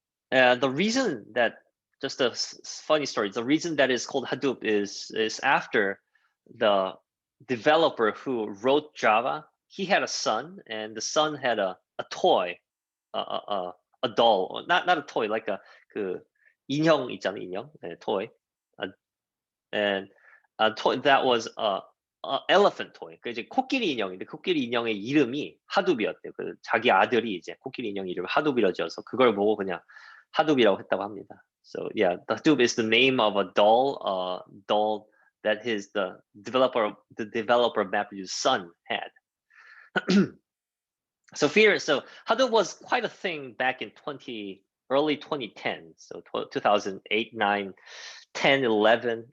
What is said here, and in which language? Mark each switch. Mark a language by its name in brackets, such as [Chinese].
[English] The reason that, just a funny story, the reason that it's called Hadoop is after the developer who wrote Java, he had a son, and the son had a toy, a doll, not a toy, like [Korean] 그 인형 있잖아요, 인형, [English] toy. And a toy that was a elephant toy. [Korean] 그 이제 코끼리 인형인데 코끼리 인형의 이름이 하둡이었대요. 그 자기 아들이 이제 코끼리 인형 이름 하둡이라 지어서 그걸 보고 그냥 하둡이라고 했다고 합니다. [English] So yeah, the Hadoop is the name of a doll, that the developer of MapReduce's son had. So Hadoop was quite a thing back in early 2010. So 2008, 9, 10, 11.